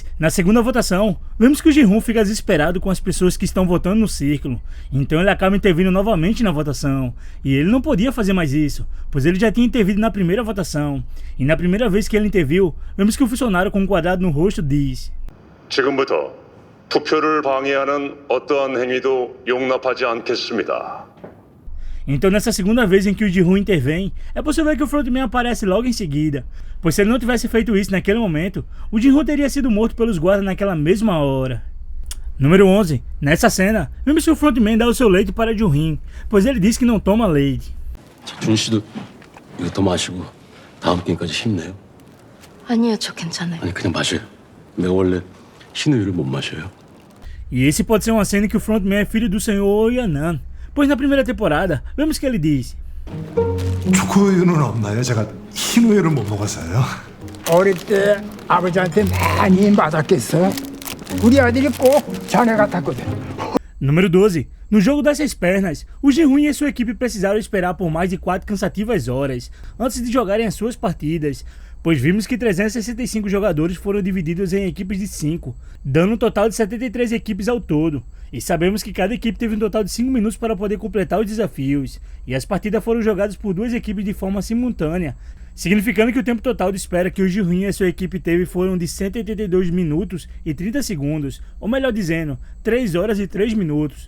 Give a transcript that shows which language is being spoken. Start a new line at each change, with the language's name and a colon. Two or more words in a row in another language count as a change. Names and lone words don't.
Portuguese: Na segunda votação, vemos que o Ji-hoon fica desesperado com as pessoas que estão votando no círculo, então ele acaba intervindo novamente na votação, e ele não podia fazer mais isso, pois ele já tinha intervido na primeira votação, e na primeira vez que ele interviu, vemos que o funcionário com um quadrado no rosto diz:
Korean: 지금부터 투표를 방해하는 어떠한 행위도 용납하지 않겠습니다.
Portuguese: Então nessa segunda vez em que o Ji-hoon intervém, é possível que o frontman aparece logo em seguida, pois se ele não tivesse feito isso naquele momento, o Ji-hoon teria sido morto pelos guardas naquela mesma hora. Número 11. Nessa cena, vemos que o frontman dá o seu leite para Jun-hee, pois ele diz que não toma leite.
Korean: 준희 씨도 이거 더 마시고 다음 게임까지 힘내요. 아니요, 저 괜찮아요. 아니 그냥 마셔요. 내가 원래 흰우유를 못 마셔요.
Portuguese: E esse pode ser uma cena que o frontman é filho do senhor Yeon-nan, pois na primeira temporada, vemos que ele diz:
Korean: 초코우유는 없나요? 제가 흰우유를 못 먹어서요. 어릴 때 아버지한테 많이 맞았겠어. 우리 아들이 꼭 자네 같았거든.
Portuguese: Número 12. No jogo das 6 pernas, o Ji-hoon e sua equipe precisaram esperar por mais de 4 cansativas horas antes de jogarem as suas partidas, pois vimos que 365 jogadores foram divididos em equipes de 5, dando um total de 73 equipes ao todo, e sabemos que cada equipe teve um total de 5 minutos para poder completar os desafios, e as partidas foram jogadas por 2 equipes de forma simultânea, significando que o tempo total de espera que o Ji-hoon e sua equipe teve foram de 182 minutos e 30 segundos, ou melhor dizendo, 3 horas e 3 minutos.